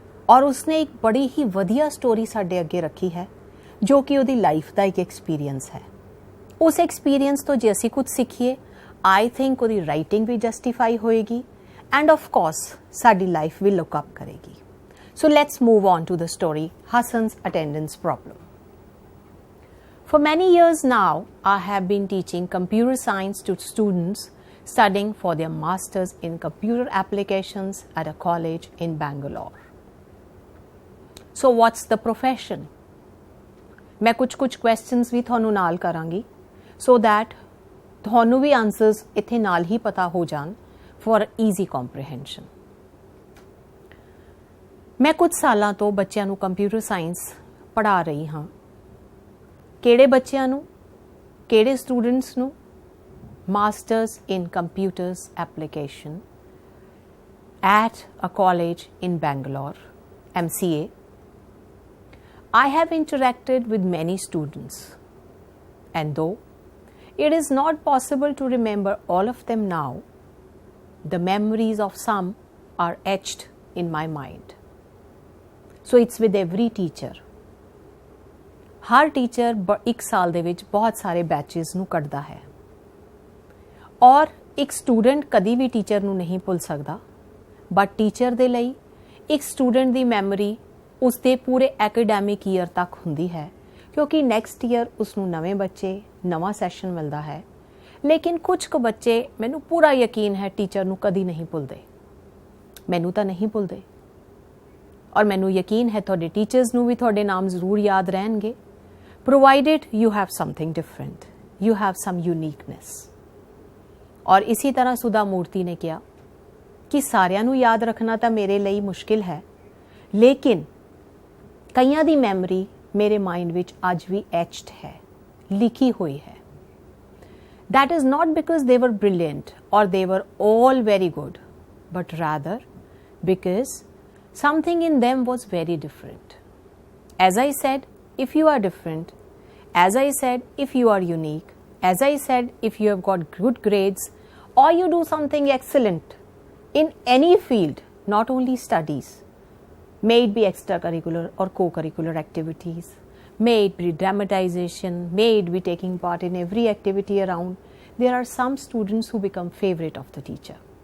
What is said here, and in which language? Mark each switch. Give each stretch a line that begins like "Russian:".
Punjabi: ਔਰ ਉਸਨੇ ਇੱਕ ਬੜੀ ਹੀ ਵਧੀਆ ਸਟੋਰੀ ਸਾਡੇ ਅੱਗੇ ਰੱਖੀ ਹੈ ਜੋ ਕਿ ਉਹਦੀ ਲਾਈਫ ਦਾ ਇੱਕ ਐਕਸਪੀਰੀਅੰਸ ਹੈ. ਉਸ ਐਕਸਪੀਰੀਅੰਸ ਤੋਂ ਜੇ ਅਸੀਂ ਕੁਝ ਸਿੱਖੀਏ,
English: I think
Punjabi: ਉਹਦੀ ਰਾਈਟਿੰਗ ਵੀ ਜਸਟੀਫਾਈ ਹੋਏਗੀ ਐਂਡ ਆਫ ਕੋਰਸ ਸਾਡੀ ਲਾਈਫ ਵੀ ਲੁੱਕ ਅਪ ਕਰੇਗੀ.
English: So let's move on to the story, Hassan's attendance problem. For many years now, I have been teaching computer science to students studying for their masters in computer applications at a college in Bangalore. So what's the profession?
Hindi: मैं कुछ
Punjabi: questions भी ਤੁਹਾਨੂੰ ਨਾਲ ਕਰਾਂਗੀ
English: so that
Punjabi: ਤੁਹਾਨੂੰ ਵੀ answers ਇੱਥੇ ਨਾਲ ਹੀ ਪਤਾ ਹੋ ਜਾਣ
English: for easy comprehension.
Punjabi: ਮੈਂ ਕੁਝ ਸਾਲਾਂ ਤੋਂ ਬੱਚਿਆਂ ਨੂੰ ਕੰਪਿਊਟਰ ਸਾਇੰਸ ਪੜ੍ਹਾ ਰਹੀ ਹਾਂ. ਕਿਹੜੇ ਬੱਚਿਆਂ ਨੂੰ? ਕਿਹੜੇ ਸਟੂਡੈਂਟਸ ਨੂੰ?
English: Masters in computers application at a college in Bangalore, MCA. I have interacted with many students, and though it is not possible to remember all of them now, the memories of some are etched in my mind. So it's with every teacher.
Punjabi: Har teacher ਇੱਕ ਸਾਲ ਦੇ ਵਿੱਚ ਬਹੁਤ ਸਾਰੇ batches ਨੂੰ ਕੱਢਦਾ ਹੈ ਔਰ ਇੱਕ ਸਟੂਡੈਂਟ ਕਦੀ ਵੀ ਟੀਚਰ ਨੂੰ ਨਹੀਂ ਭੁੱਲ ਸਕਦਾ, ਬਟ ਟੀਚਰ ਦੇ ਲਈ ਇੱਕ ਸਟੂਡੈਂਟ ਦੀ ਮੈਮਰੀ ਉਸ ਦੇ ਪੂਰੇ ਐਕੈਡੈਮਿਕ ਈਅਰ ਤੱਕ ਹੁੰਦੀ ਹੈ, ਕਿਉਂਕਿ ਨੈਕਸਟ ਈਅਰ ਉਸ ਨੂੰ ਨਵੇਂ ਬੱਚੇ, ਨਵਾਂ ਸੈਸ਼ਨ ਮਿਲਦਾ ਹੈ. ਲੇਕਿਨ ਕੁਝ ਕੁ ਬੱਚੇ, ਮੈਨੂੰ ਪੂਰਾ ਯਕੀਨ ਹੈ, ਟੀਚਰ ਨੂੰ ਕਦੀ ਨਹੀਂ ਭੁੱਲਦੇ. ਮੈਨੂੰ ਤਾਂ ਨਹੀਂ ਭੁੱਲਦੇ ਔਰ ਮੈਨੂੰ ਯਕੀਨ ਹੈ ਤੁਹਾਡੇ ਟੀਚਰਸ ਨੂੰ ਵੀ ਤੁਹਾਡੇ ਨਾਮ ਜ਼ਰੂਰ ਯਾਦ ਰਹਿਣਗੇ,
English: provided you have something different, you have some uniqueness.
Punjabi: ਔਰ ਇਸੇ ਤਰ੍ਹਾਂ ਸੁਧਾ ਮੂਰਤੀ ਨੇ ਕਿਹਾ ਕਿ ਸਾਰਿਆਂ ਨੂੰ ਯਾਦ ਰੱਖਣਾ ਤਾਂ ਮੇਰੇ ਲਈ ਮੁਸ਼ਕਿਲ ਹੈ, ਲੇਕਿਨ ਕਈਆਂ ਦੀ ਮੈਮਰੀ ਮੇਰੇ ਮਾਈਂਡ ਵਿੱਚ ਅੱਜ ਵੀ ਐਚਡ ਹੈ, ਲਿਖੀ ਹੋਈ ਹੈ.
English: That is not because they were brilliant or they were all very good, but rather because something in them was very different. As I said, if you are different as I said, if you are unique, as I said, if you have got good grades or you do something excellent in any field, not only studies, may it be extracurricular or co-curricular activities, may it be dramatization, may it be taking part in every activity around, there are some students who become favorite of the teacher.